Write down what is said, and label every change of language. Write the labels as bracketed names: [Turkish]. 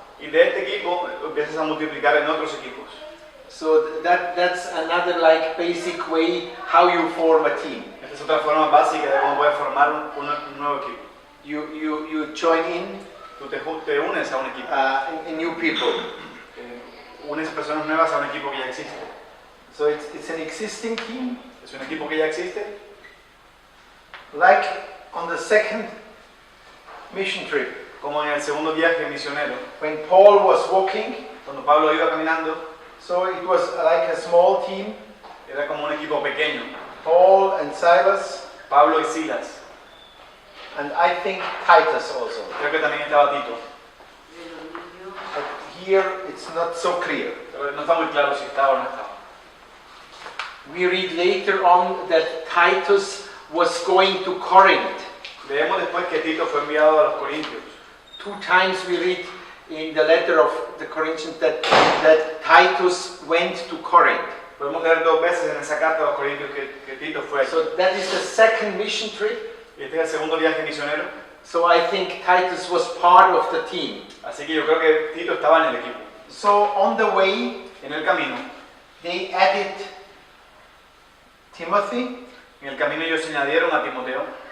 [Spanish] Y de este equipo empiezas a multiplicar en otros equipos. [English] So that's another like basic way how you form a team. [Spanish] Esta es otra forma básica de cómo puedes formar un nuevo equipo. [English] You join in. [Spanish] Tú te unes a un equipo. [English] In new people. [Spanish] Unes personas nuevas a un equipo que ya existe. [English] So it's an existing team. [Spanish] Es un equipo que ya existe. [English] Like on the second mission trip. [Spanish] Como en el segundo viaje misionero. [English] When Paul was walking. [Spanish] Cuando Pablo iba caminando. [English] So it was like a small team. [Spanish] Era como un equipo pequeño. [English] Paul and Silas. [Spanish] Pablo y Silas. [English] And I think Titus also. [Spanish] Creo que también estaba Tito. [English] But here it's not so clear. [Spanish] Pero no está muy claro si estaba o no estaba. [English] We read later on that Titus was going to Corinth. [Spanish] Leemos después que Tito fue enviado a los Corintios. [English] 2 times we read in the letter of the Corinthians that Titus went to Corinth. [Spanish] Podemos leer 2 veces en esa carta a los Corintios que Tito fue. [English] So that is the second mission trip. [Spanish] Y este es el segundo viaje misionero. [English] So I think Titus was part of the team. [Spanish] Así que yo creo que Tito estaba en el equipo. [English] So on the way, [Spanish] en el camino, [English] they added Timothy. [Spanish] En el camino ellos añadieron a Timoteo.